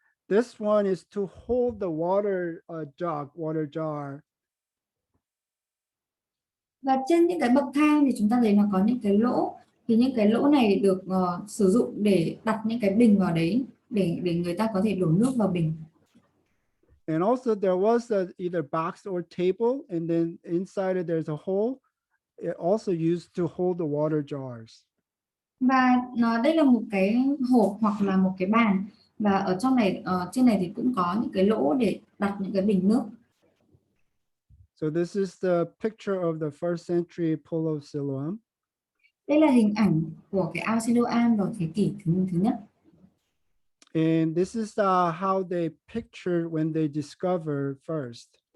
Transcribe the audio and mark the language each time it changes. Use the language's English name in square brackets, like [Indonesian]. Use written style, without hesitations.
[English] This one is to hold the water jar. [Vietnamese] Và trên những cái bậc thang thì chúng ta thấy nó có những cái lỗ, thì những cái lỗ này được sử dụng để đặt những cái bình vào đấy để người ta có thể đổ nước vào bình. [English] And also there was either box or table, and then inside it there's a hole. It also used to hold the water jars. [Vietnamese] Và đây là một cái hộp hoặc là một cái bàn, và ở trong này trên này thì cũng có những cái lỗ để đặt những cái bình nước. [English] So this is the picture of the first century pool of Siloam. [Vietnamese] Đây là hình ảnh của cái ao Siloam vào thế kỷ thứ nhất. [English] And this is how they pictured when they discovered first.